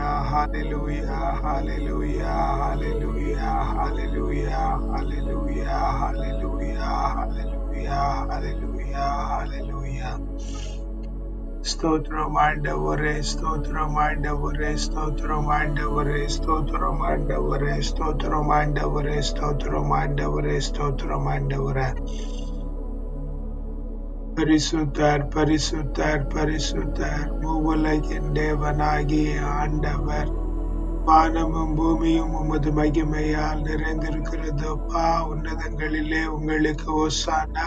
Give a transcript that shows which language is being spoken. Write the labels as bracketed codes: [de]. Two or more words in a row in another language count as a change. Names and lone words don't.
[en] hallelujah, hallelujah, hallelujah, hallelujah, hallelujah, hallelujah, hallelujah, hallelujah, hallelujah. [kn] ಸ್ತೋತ್ರ ಮಾಡವರೇ, ಸ್ತೋತ್ರ ಮಾಡವರೇ, ಸ್ತೋತ್ರ ಮಾಡವರೇ, ಸ್ತೋತ್ರ ಮಾಡವರೇ, ಸ್ತೋತ್ರ ಮಾಡವರೇ, ಸ್ತೋತ್ರ ಮಾಡವರೇ, ಸ್ತೋತ್ರ ಮಾಡವರೇ. [ta] பரிசுத்தர், பரிசுத்தர், பரிசுத்தர், மூவுலகின் தேவனாகிய ஆண்டவர். வானமும் பூமியும் உமது மகிமையால் நிறைந்திருக்கிறது. அப்பா, உன்னதங்களிலே உங்களுக்கு ஓசானா.